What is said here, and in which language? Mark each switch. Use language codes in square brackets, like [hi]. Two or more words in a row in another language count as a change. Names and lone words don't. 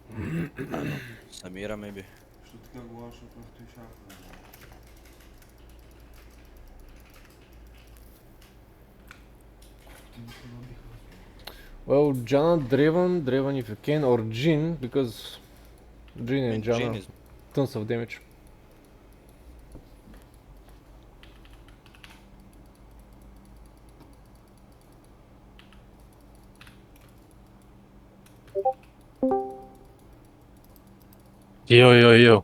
[en] Samira maybe. [bg] Що така говориш относно той шах? [en] Well, Janna, Draven if you can, or Jhin, because Jhin and Jhin Janna, is- tons of damage. Yo.